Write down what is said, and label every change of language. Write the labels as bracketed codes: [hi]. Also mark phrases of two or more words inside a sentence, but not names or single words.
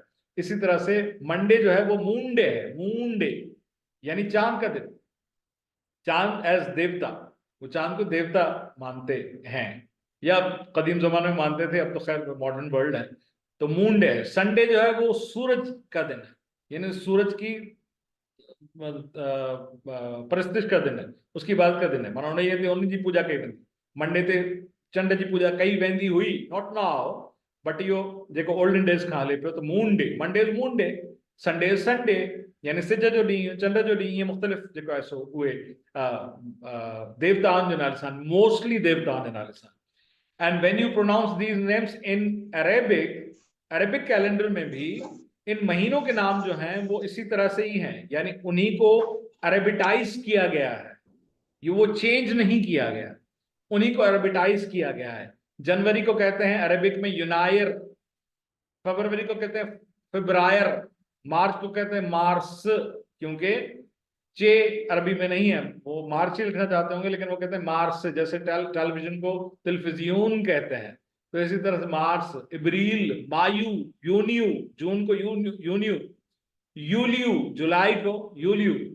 [hi] इसी तरह से मंडे जो है वो [en] Moon Day [hi] है, [en] Moon Day [hi] यानी चांद का दिन, चांद एज देवता, वो चांद को देवता मानते हैं, या कदीम जमाने में मानते थे, अब तो खैर [en] modern world [hi] है। तो [en] Moon Day [hi] है। संडे जो है वो सूरज का दिन है, यानी सूरज की परस्तिश का दिन है, उसकी बात का दिन है। [sd] माना उन जी पूजा कई वेंदी, मंडे ते चंड जी पूजा कई वेंदी हुई, [en] Not now, but [sd] इहो जेको [en] olden days [sd] खां हले पियो। तो [en] Moon Day, Monday is Moon Day, Sunday is Sunday, [sd] यानी सिज जो ॾींहुं, चंड जो ॾींहुं, ईअं मुख़्तलिफ़ जेको आहे सो उहे देवताउनि जे नाले सां, मोस्टली देवताउनि जे नाले सां। [en] And when you pronounce these names in Arabic calendar [hi] में भी इन महीनों के नाम जो हैं वो इसी तरह से ही हैं, यानी उन्हीं को अरेबिटाइज किया गया है, ये वो चेंज नहीं किया गया, उन्हीं को अरेबिटाइज किया गया है। जनवरी को कहते हैं अरेबिक में यूनायर, फरवरी को कहते हैं फिब्रायर, मार्च को कहते हैं मार्स, क्योंकि चे अरबी में नहीं है, वो मार्च ही लिखना चाहते होंगे, लेकिन वो कहते हैं मार्स, जैसे टेलीविजन को टेलीविजन कहते हैं, तो इसी तरह से मार्स, अप्रैल, मायू, यूनियू, जून को यूनियू, यूलियू, जुलाई को यूलियू,